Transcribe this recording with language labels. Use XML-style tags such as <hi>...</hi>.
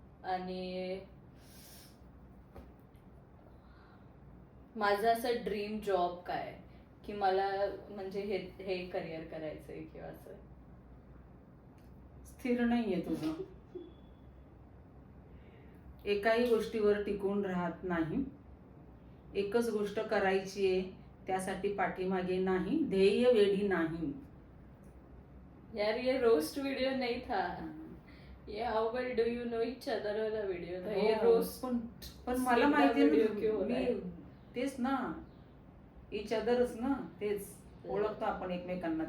<mr>आणि माझं असं ड्रीम जॉब काय की मला म्हणजे हे करिअर करायचंय किंवा असं स्थिर नाहीये तुझं. एकाही गोष्टीवर टिकून राहत नाही. एकच गोष्ट करायची आहे, त्यासाठी पाठीमागे नाही, ध्येय वेडी नाही.</mr> <hi>यार ये रोस्ट वीडियो नहीं था, ये how well do you know each other वाला वीडियो था. ये</hi> <mr>हो,</mr> <hi>रोस्ट</hi> <mr>पण मला माहिती</mr> <hi>video क्यों हो रहा है?</hi> <mr>तेच ना, इच अदरच ना, तेच ओळखतो आपण एकमेकांना.</mr>